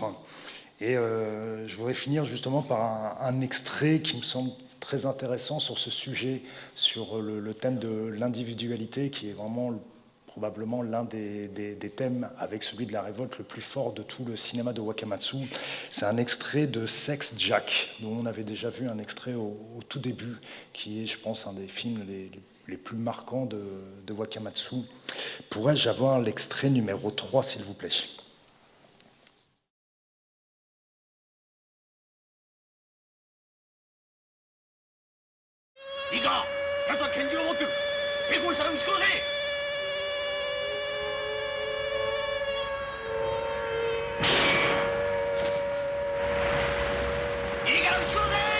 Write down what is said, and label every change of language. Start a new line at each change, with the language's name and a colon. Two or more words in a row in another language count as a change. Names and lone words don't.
French: Et je voudrais finir justement par un extrait qui me semble très intéressant sur ce sujet, sur le thème de l'individualité, qui est vraiment probablement l'un des thèmes, avec celui de la révolte, le plus fort de tout le cinéma de Wakamatsu. C'est un extrait de Sex Jack, dont on avait déjà vu un extrait au tout début, qui est, je pense, un des films les plus marquants de Wakamatsu. Pourrais-je avoir l'extrait numéro 3, s'il vous plaît?
Japanese: いいか、奴は拳銃を持ってる。抵抗したら撃ち殺せ。いいから撃ち殺せ。